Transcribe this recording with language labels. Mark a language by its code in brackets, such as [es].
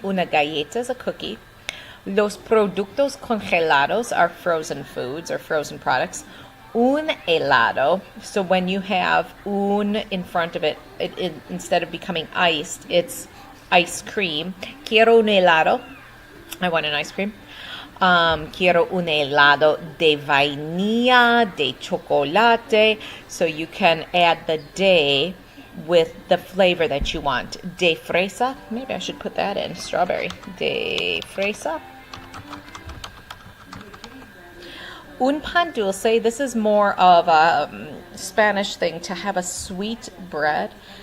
[es] Una galleta [en] is a cookie. [es] Los productos congelados [en] are frozen foods or frozen products. [es] Un helado, [en] so when you have un in front of it, instead of becoming iced, it's ice cream. [es] Quiero un helado. [en] I want an ice cream. [es] Quiero un helado de vainilla, de chocolate. [en] So you can add the de with the flavor that you want. [es] De fresa, [en] maybe I should put that in, strawberry. De fresa. [es] Un pan dulce, [en] this is more of a Spanish thing, to have a sweet bread.